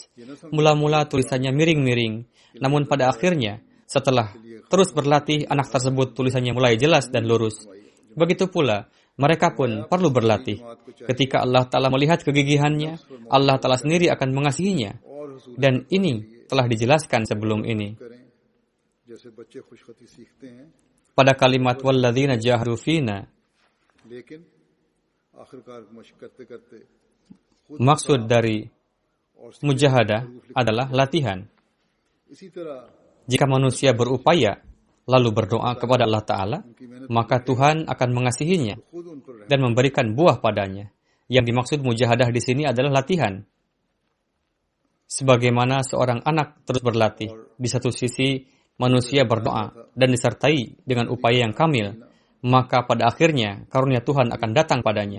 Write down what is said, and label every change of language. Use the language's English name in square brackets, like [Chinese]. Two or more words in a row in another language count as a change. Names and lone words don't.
[Indonesian] Mula-mula tulisannya miring-miring, namun pada akhirnya, setelah terus berlatih, anak tersebut tulisannya mulai jelas dan lurus. Begitu pula, mereka pun perlu berlatih. Ketika Allah Ta'ala melihat kegigihannya, Allah Ta'ala sendiri akan mengasihinya. Dan ini telah dijelaskan sebelum ini. [Urdu] جیسے بچے خوشخطی سیکھتے ہیں [Indonesian] Pada kalimat [Arabic] والذين جاهدوا فينا, [Urdu] لیکن آخرکار مشق کرتے کرتے [Indonesian] maksud dari mujahadah adalah latihan. [Urdu] اسی طرح [Indonesian] Jika manusia berupaya lalu berdoa kepada Allah Ta'ala, maka Tuhan akan mengasihinya [Urdu] خود ان پر رحم [Indonesian] dan memberikan buah padanya. Yang dimaksud mujahadah di sini adalah latihan. Sebagaimana seorang anak terus berlatih, di satu sisi manusia berdoa dan disertai dengan upaya yang kamil, maka pada akhirnya karunia Tuhan akan datang padanya.